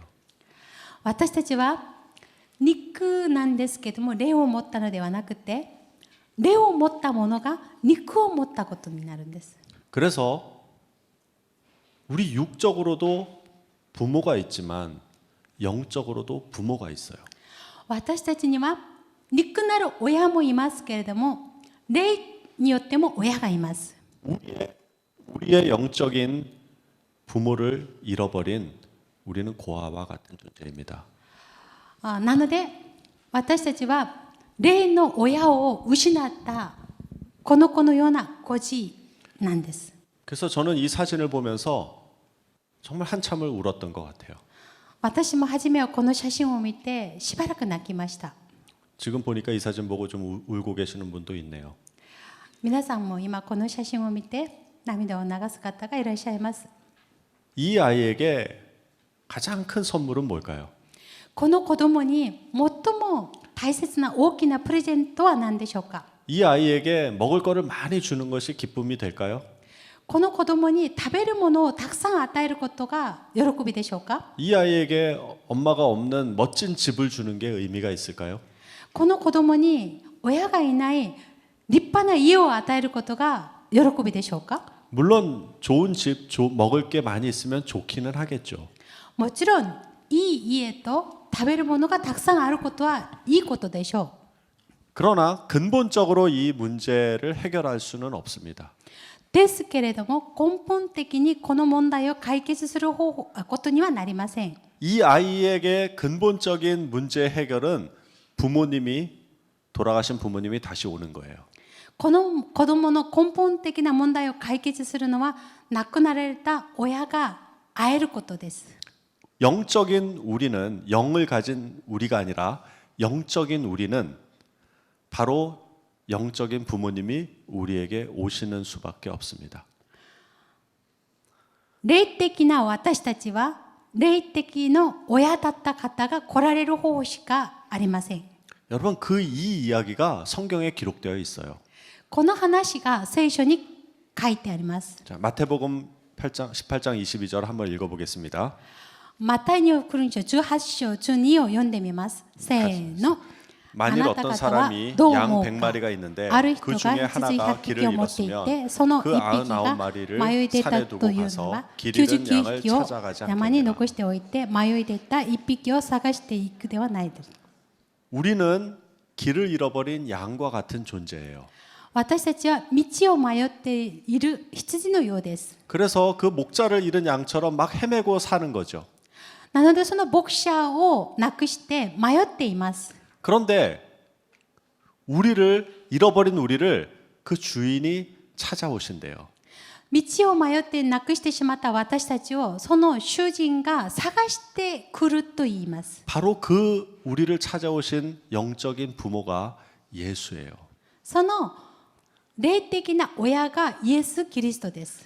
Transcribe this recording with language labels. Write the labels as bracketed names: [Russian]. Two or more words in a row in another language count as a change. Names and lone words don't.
[Japanese] 私たちは肉なんですけども霊を持ったのではなくて霊を持ったものが肉を持ったことになるんです。 [Korean] 그래서 우리 육적으로도 부모가 있지만 영적으로도 부모가 있어요. [Japanese] 私たちには肉なる親もいますけれども霊によっても親がいます。 [Korean] 우리의 영적인 부모를 잃어버린 우리는 고아와 같은 존재입니다. [Japanese] なので私たちは霊の親を失ったこの子のような孤児なんです。 [Korean] 그래서 저는 이 사진을 보면서 정말 한참을 울었던 것 같아요. [Japanese] 私も初めはこの写真を見てしばらく泣きました。 [Korean] 지금 보니까 이 사진 보고 좀 울고 계시는 분도 있네요. [Japanese] 皆さんも今この写真を見て涙を流す方がいらっしゃいます。 [Korean] 이 아이에게 가장 큰 선물은 뭘까요? [Japanese] この子供に最も大切な大きなプレゼントは何でしょうか。 [Korean] 이 아이에게 먹을 거를 많이 주는 것이 기쁨이 될까요? [Japanese] この子供に食べるものをたくさん与えることが喜びでしょうか。 [Korean] 이 아이에게 엄마가 없는 멋진 집을 주는 게 의미가 있을까요? [Japanese] この子供に親がいない立派な家を与えることが喜びでしょうか。 [Korean] 물론 좋은 집, 먹을 게 많이 있으면 좋기는 하겠죠. [Japanese] もちろんいい家と食べるものがたくさんあることはいいことでしょう。 [Korean] 그러나 근본적으로 이 문제를 해결할 수는 없습니다. [Japanese] ですけれども根本的にこの問題を解決することにはなりません。 [Korean] 이 아이에게 근본적인 문제 해결은 돌아가신 부모님이 다시 오는 거예요. [Japanese] この子供の根本的な問題を解決するのは亡くなられた親が会えることです。 [Korean] 영적인 우리는 영을 가진 우리가 아니라 영적인 우리는 바로 영적인 부모님이 우리에게 오시는 수밖에 없습니다. [Japanese] 霊的な私たちは霊的の親だった方が来られる方しかありません。 [Korean] 여러분 이 이야기가 성경에 기록되어 있어요. [Japanese] この話が聖書に書いてあります。 [Korean] 자, 마태복음 8장 18장 22절 한번 읽어보겠습니다. [Japanese] マタイに送るん18章12を読んでみます。せーの。 [Korean] 만일 어떤 사람이 양 100마리가 있는데 그 중에 하나가 길을 잃었으면 그 99마리를 산에 두고 가서 길 잃은 양을 찾아가지 [Japanese] 山に [Korean] 않겠느냐. [Japanese] 残しておいて迷い出た1匹を探していくではないです。 [Korean] 우리는 길을 잃어버린 양과 같은 존재예요. [Japanese] 私たちは道を迷っている羊のようです。 [Korean] 그래서 그 목자를 잃은 양처럼 막 헤매고 사는 거죠. [Japanese] なのでその牧者をなくして迷っています。 [Korean] 그런데 우리를 잃어버린 우리를 그 주인이 찾아오신대요. [Japanese] 道を迷ってなくしてしまった私たちをその主人が探してくると言います。 [Korean] 바로 그 우리를 찾아오신 영적인 부모가 예수예요. [Japanese] その霊的な親がイエス・キリストです。